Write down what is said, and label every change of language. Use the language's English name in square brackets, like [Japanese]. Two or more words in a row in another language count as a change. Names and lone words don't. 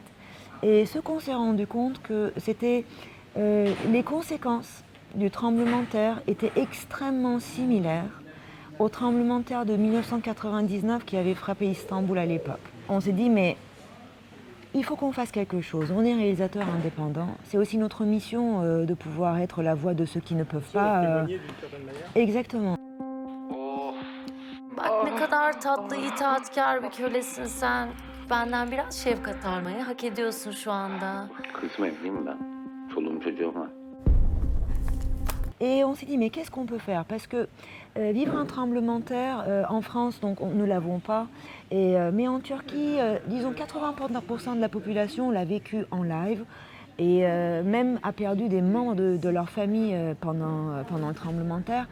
[French] Et ce qu'on s'est rendu compte que c'était les conséquences du tremblement de terre étaient extrêmement similaires au tremblement de terre de 1999 qui avait frappé Istanbul à l'époque. On s'est dit, mais il faut qu'on fasse quelque chose. On est réalisateur indépendant. C'est aussi notre mission de pouvoir être la voix de ceux qui ne peuvent pas. Exactement. [Turkish] Bak ne kadar tatlı, itaatkar bir kölesin sen. Benden biraz şefkat almayı hak ediyorsun şu anda. Kızmayayım değil mi ben? Çoluğum çocuğum var. [French] Et on s'est dit, mais qu'est-ce qu'on peut faire? Parce que vivre un tremblement de terre, en France, donc nous ne l'avons pas, mais en Turquie, disons 80% de la population l'a vécu en live et même a perdu des membres de leur famille pendant le tremblement de terre.